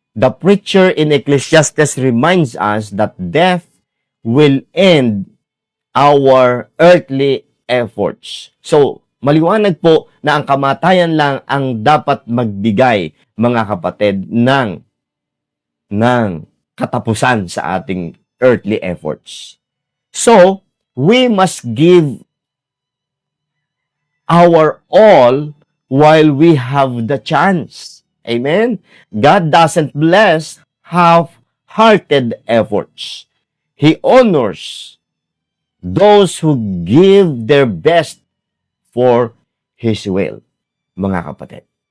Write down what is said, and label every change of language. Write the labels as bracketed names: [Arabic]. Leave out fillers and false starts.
[English] The preacher in Ecclesiastes reminds us that death will end our earthly efforts. [Filipino] So, maliwanag po na ang kamatayan lang ang dapat magbigay, mga kapatid, ng katapusan sa ating earthly efforts. [English] So, we must give our all while we have the chance. Amen? God doesn't bless half-hearted efforts. He honors those who give their best for His will, mga kapatid.